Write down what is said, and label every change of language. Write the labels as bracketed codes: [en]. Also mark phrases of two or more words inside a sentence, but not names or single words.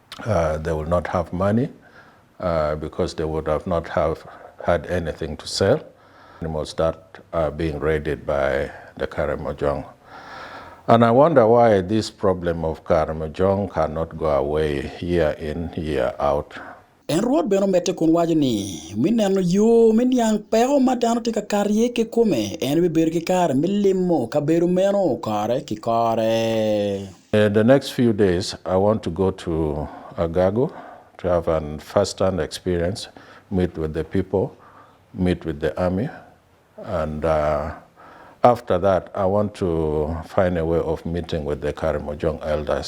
[en] They will not have money because they would have not have had anything to sell. Animals that are being raided by the Karamojong. And I wonder why this problem of Karamojong cannot go away year in, year out. [ach] En ruot beno mete kun wajo ni mineno yo min yang pero madano tika karye ke kume en ber ki kar milimo kaberu meno kare ki kare. [en] The next few days I want to go to Agago to have a first-hand experience, meet with the people, meet with the army, and after that I want to find a way of meeting with the Karamojong elders.